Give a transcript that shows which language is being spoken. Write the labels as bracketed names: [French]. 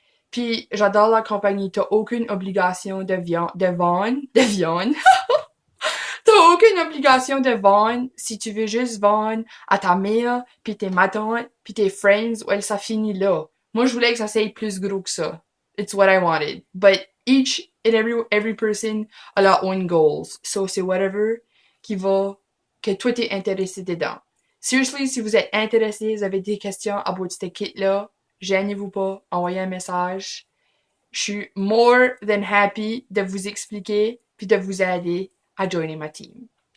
[French] Puis j'adore la compagnie. T'as aucune obligation de vendre. T'as aucune obligation de vendre si tu veux juste vendre à ta mère, puis tes matantes, puis tes friends, ou ça finit là. Moi, je voulais que ça soit plus gros que ça. [English] It's what I wanted. But each and every person a their own goals. [French] So, c'est whatever que toi t'es intéressé dedans. Seriously, si vous êtes intéressé, vous avez des questions à propos de ce kit-là, gênez-vous pas, envoyez un message. Je suis [English] more than happy [French] de vous expliquer puis de vous aider à joiner ma team.